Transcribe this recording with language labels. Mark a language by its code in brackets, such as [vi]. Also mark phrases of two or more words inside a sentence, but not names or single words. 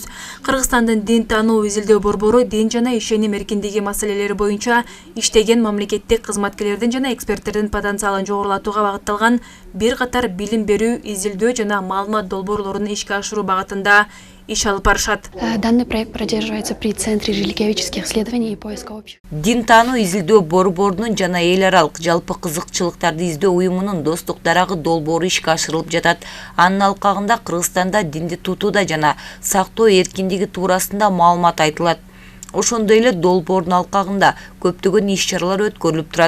[ky] Кыргызстандын дин таануу изилдөө борбору дин жана ишеним эркиндиги маселелери боюнча иштеген мамлекеттик кызматкерлердин жана эксперттердин потенциалын жогорулатууга багытталган бир катар билим берүү, изилдөө жана маалымат долбоорлорун ишке ашыруу багытында иш алып барышат. [ru] Данный проект поддерживается при Центре религиоведческих исследований и поиска общего. [ky] Дин таануу изилдөө борборунун жана эл аралык жалпы кызыкчылыктарды издөө уюмунун достук дарагы долбоору ишке ашырылып жатат. Анын алкагында Кыргызстанда динди тутууда жана сактоо эркиндиги туурасында маалымат айтылат. Ошондой эле долбоордун алкагында көптөгөн иш-чаралар өткөрүлүп турат.